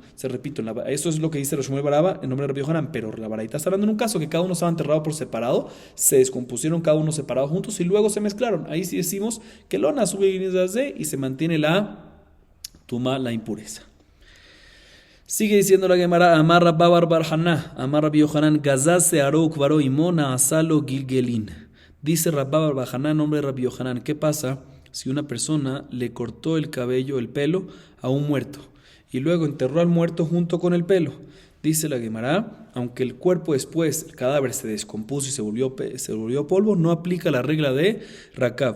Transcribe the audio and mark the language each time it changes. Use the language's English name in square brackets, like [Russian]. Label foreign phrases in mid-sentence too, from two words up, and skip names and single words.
[Spanish] Se repito, eso es lo que dice Shmuel Baraba en nombre de Rabbi Yohanan, pero la baraita está hablando en un caso que cada uno estaba enterrado por separado, se descompusieron cada uno separado juntos y luego se mezclaron. Ahí sí decimos que lo y se mantiene la tuma, la impureza. Sigue diciendo la Gemara, Amar Rabba Bar Haná, Amar Rabbi Yohanan, [Hebrew] גזז שערו וקברו עמו נעשה לו גלגלין. [Spanish] Dice Rabba Bar Haná, nombre de Rabbi Yohanan, ¿qué pasa si una persona le cortó el cabello, el pelo, a un muerto y luego enterró al muerto junto con el pelo? Dice la Gemara, aunque el cuerpo después, el cadáver se descompuso y se volvió polvo, no aplica la regla de Rakav.